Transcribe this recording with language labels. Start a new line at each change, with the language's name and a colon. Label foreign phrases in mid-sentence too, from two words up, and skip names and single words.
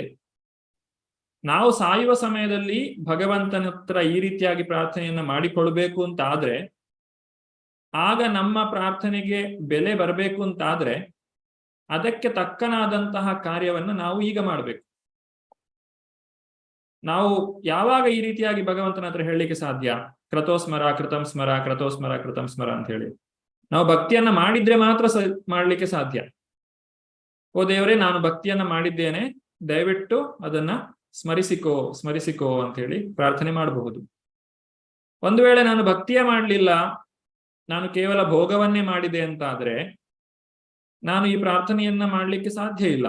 Kannada: ನಾವು ಸಾಯುವ ಸಮಯದಲ್ಲಿ ಭಗವಂತನ ಹತ್ರ ಈ ರೀತಿಯಾಗಿ ಪ್ರಾರ್ಥನೆಯನ್ನ ಮಾಡಿಕೊಳ್ಬೇಕು ಅಂತ ಆದ್ರೆ, ಆಗ ನಮ್ಮ ಪ್ರಾರ್ಥನೆಗೆ ಬೆಲೆ ಬರಬೇಕು ಅಂತಾದ್ರೆ ಅದಕ್ಕೆ ತಕ್ಕನಾದಂತಹ ಕಾರ್ಯವನ್ನು ನಾವು ಈಗ ಮಾಡಬೇಕು. ನಾವು ಯಾವಾಗ ಈ ರೀತಿಯಾಗಿ ಭಗವಂತನ ಹತ್ರ ಹೇಳಲಿಕ್ಕೆ ಸಾಧ್ಯ?
Sanskrit: ಕ್ರತೋಸ್ಮರ ಕೃತಂ ಸ್ಮರ, ಕ್ರತೋಸ್ಮರ ಕೃತಂ ಸ್ಮರ
Kannada: ಅಂತ ಹೇಳಿ ನಾವು ಭಕ್ತಿಯನ್ನ ಮಾಡಿದ್ರೆ ಮಾತ್ರ ಮಾಡ್ಲಿಕ್ಕೆ ಸಾಧ್ಯ. ಓ ದೇವರೇ, ನಾನು ಭಕ್ತಿಯನ್ನ ಮಾಡಿದ್ದೇನೆ, ದಯವಿಟ್ಟು ಅದನ್ನ ಸ್ಮರಿಸಿಕೋ ಅಂತ ಹೇಳಿ ಪ್ರಾರ್ಥನೆ ಮಾಡಬಹುದು. ಒಂದು ವೇಳೆ ನಾನು ಭಕ್ತಿಯೇ ಮಾಡಲಿಲ್ಲ, ನಾನು ಕೇವಲ ಭೋಗವನ್ನೇ ಮಾಡಿದೆ ಅಂತ ಆದ್ರೆ ನಾನು ಈ ಪ್ರಾರ್ಥನೆಯನ್ನ ಮಾಡ್ಲಿಕ್ಕೆ ಸಾಧ್ಯ ಇಲ್ಲ.